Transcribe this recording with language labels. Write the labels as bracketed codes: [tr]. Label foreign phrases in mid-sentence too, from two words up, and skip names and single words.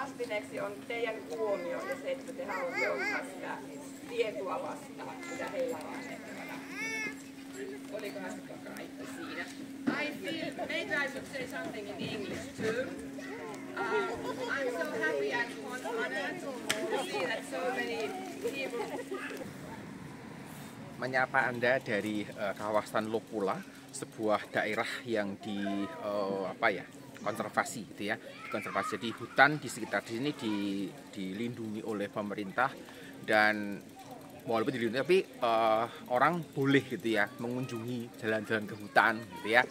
[fi] esimerkiksi on teidän huomio ja se, että te haluatte ottaa sitä tietoa vastaan, mitä heillä on annettavana. Olikohan se kaikki siinä? [en] I feel, maybe I should say something in English too. I'm so happy and honored to see that so many people. [id] Menyapa Anda dari kawasan Lopula, sebuah daerah yang konservasi gitu ya. Konservasi, jadi hutan di sekitar di sini dilindungi oleh pemerintah, dan walaupun dilindungi tapi orang boleh gitu ya mengunjungi jalan-jalan ke hutan gitu ya.